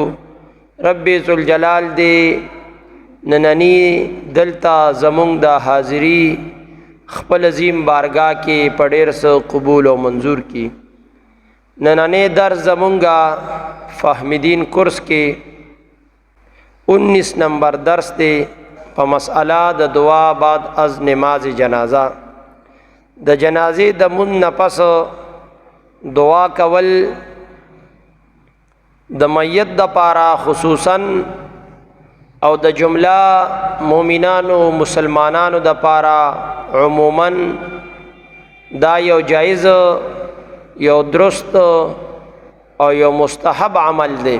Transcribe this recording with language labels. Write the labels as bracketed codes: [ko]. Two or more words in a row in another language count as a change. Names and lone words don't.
[ps] رب ذوالجلال دې نننی دلته زمونږ د حاضری خپل عظیم بارگاہ کې په ډېر څه قبول او منظور کی. نننی درس زمونږه فهمیدین کورس کې 19 نمبر درس دی په مسئله د دعا [fa] بعد از نماز جنازه. [ps] د جنازې د مون نه پس دعا کول د میت د پاره خصوصا او د جمله مؤمنانو مسلمانانو د پاره عموما دا یو جایز یو درست او یو مستحب عمل دی.